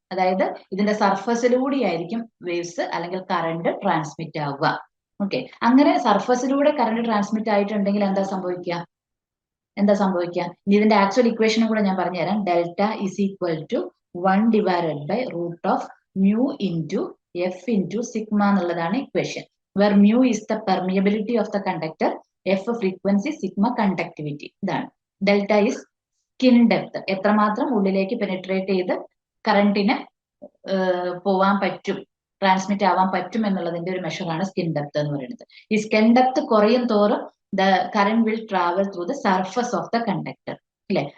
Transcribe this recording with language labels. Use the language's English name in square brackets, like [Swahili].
[Malayalam] അതായത് ഇതിന്റെ സർഫസിലൂടെ ആയിരിക്കും വേവ്സ് അല്ലെങ്കിൽ കറണ്ട് ട്രാൻസ്മിറ്റ് ആവുക. ഓക്കെ, അങ്ങനെ സർഫസിലൂടെ കറണ്ട് ട്രാൻസ്മിറ്റ് ആയിട്ടുണ്ടെങ്കിൽ എന്താ സംഭവിക്കുക? ഇനി ഇതിന്റെ ആക്ച്വൽ ഇക്വേഷനും കൂടെ ഞാൻ പറഞ്ഞുതരാം. [English] delta is equal to 1/√of mu into f into sigma [Malayalam] എന്നുള്ളതാണ് equation. [English] where mu is the permeability of the conductor, f frequency, sigma conductivity. [Malayalam] ഇതാണ് [English] delta is [Malayalam] സ്കിൻ ഡെപ്ത്, എത്രമാത്രം ഉള്ളിലേക്ക് പെനിട്രേറ്റ് ചെയ്ത് കറണ്ടിന് പോവാൻ പറ്റും, ട്രാൻസ്മിറ്റ് ആവാൻ പറ്റും എന്നുള്ളതിന്റെ ഒരു മെഷറാണ് സ്കിൻ ഡെപ്ത് എന്ന് പറയുന്നത്. ഈ സ്കിൻ ഡെപ്ത് കുറയും തോറും [English] The current will travel through the surface of the conductor, അല്ലെ?